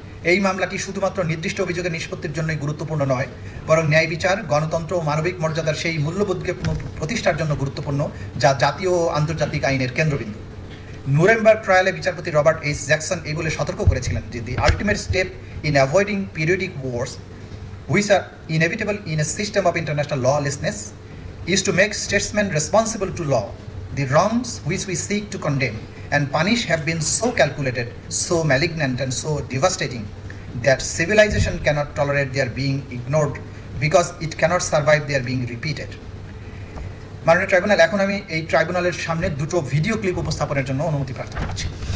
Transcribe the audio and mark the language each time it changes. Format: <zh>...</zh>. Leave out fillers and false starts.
<bn>এই মামলাটি শুধুমাত্র নির্দিষ্ট অভিযোগের নিষ্পত্তির জন্যই গুরুত্বপূর্ণ নয়, বরং ন্যায় বিচার, গণতন্ত্র ও মানবিক মর্যাদার সেই মূল্যবোধকে প্রতিষ্ঠার জন্য গুরুত্বপূর্ণ, যা জাতীয় ও আন্তর্জাতিক আইনের কেন্দ্রবিন্দু। নুরেমবার্গ ট্রায়ালে বিচারপতি রবার্ট এইচ জ্যাকসন এই বলে সতর্ক করেছিলেন যে</bn> <en>The ultimate step in avoiding periodic wars which are inevitable in a system of international lawlessness is to make statesman responsible to law. The wrongs which we seek to condemn and punish have been so calculated, so malignant and so devastating that civilization cannot tolerate their being ignored because it cannot survive their being repeated.</en> <bn>মাননীয় tribunal, এখন আমি এই ট্রাইব্যুনালের সামনে দুটো video clip উপস্থাপনের জন্য অনুমতি প্রার্থনা করছি।</bn>